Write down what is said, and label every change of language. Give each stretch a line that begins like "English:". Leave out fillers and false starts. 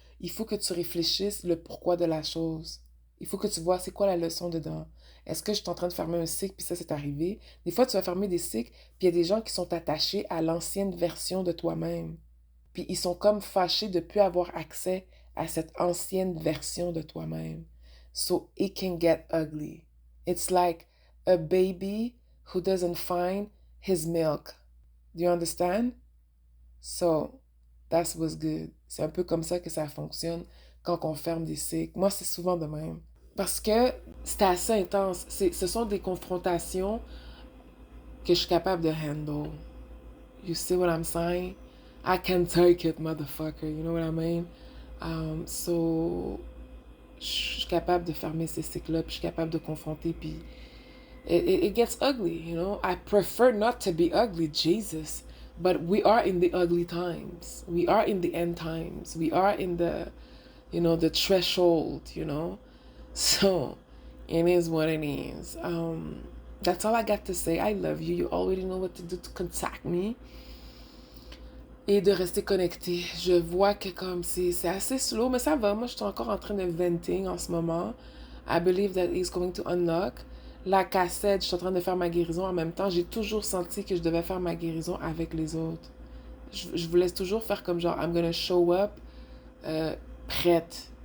French: Il faut que tu réfléchisses le pourquoi de la chose. Il faut que tu vois c'est quoi la leçon dedans. Est-ce que je suis en train de fermer un cycle, puis ça, c'est arrivé? Des fois, tu vas fermer des cycles, puis il y a des gens qui sont attachés à l'ancienne version de toi-même. Puis ils sont comme fâchés de ne plus avoir accès à cette ancienne version de toi-même.
English: So it can get ugly. It's like a baby who doesn't find his milk. Do you understand? So that's what's good.
French: C'est un peu comme ça que ça fonctionne quand on ferme des cycles. Moi, c'est souvent de même. Parce que c'est assez intense. Ce sont des confrontations que je suis capable de handle.
English: You see what I'm saying? I can take it, motherfucker. You know what I mean?
French: So, je suis capable de fermer ces cycles-là, puis je suis capable de confronter, puis
English: it gets ugly, you know? I prefer not to be ugly, Jesus. But we are in the ugly times. We are in the end times. We are in the, the threshold, you know? So, it is what it is. That's all I got to say. I love you. You already know what to do to contact me.
French: Et de rester connecté. Je vois que comme c'est assez slow, mais ça va. Moi, je suis encore en train de venting en ce moment.
English: I believe that he's going to unlock.
French: La cassette, je suis en train de faire ma guérison en même temps. J'ai toujours senti que je devais faire ma guérison avec les autres. Je vous laisse toujours faire comme genre,
English: I'm gonna show up
French: prête.